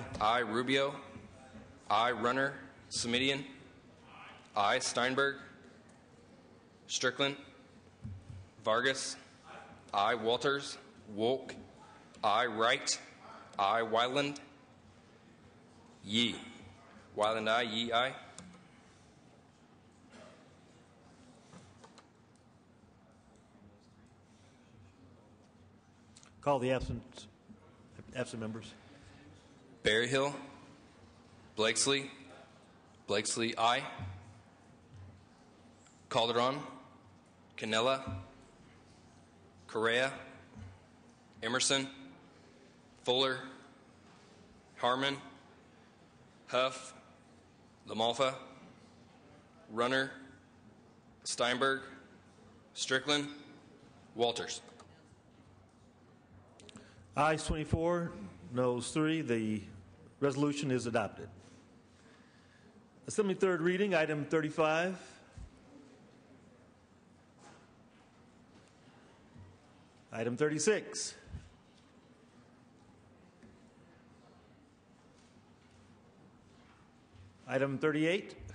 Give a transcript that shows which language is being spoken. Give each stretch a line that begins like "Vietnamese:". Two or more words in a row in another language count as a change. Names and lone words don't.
English: Aye. Rubio. Aye. Runner. Semidian. Aye. Steinberg. Strickland. Vargas. Aye. Walters. Wolk. Aye. Wright. Aye. Wyland. Yee. Wyland. Aye. Yee. Aye. Call the absent members. Berryhill. Blakesley. Blakesley. Aye. Calderon. Canella. Correa. Emerson. Fuller. Harmon. Huff. LaMalfa. Runner. Steinberg. Strickland. Walters. Ayes 24, noes 3. The resolution is adopted. Assembly third reading, item 35. Item 36. Item 38.